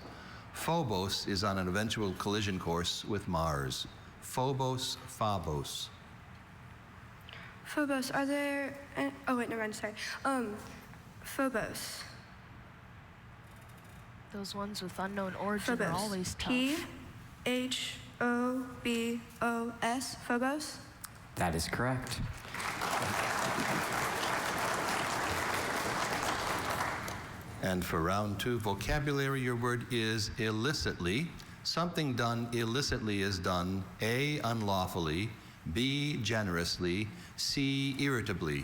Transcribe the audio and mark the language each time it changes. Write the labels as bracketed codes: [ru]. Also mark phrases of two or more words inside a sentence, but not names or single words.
[en] Phobos is on an eventual collision course with Mars. Phobos, Phobos. Phobos, are there... oh, wait, never mind, sorry. Phobos. Those ones with unknown origin are Phobos. always tough. P-H-O-B-O-S. Phobos, phobos. That is correct. And for round 2, vocabulary, your word is illicitly. Something done illicitly is done A, unlawfully, B, generously, C, irritably.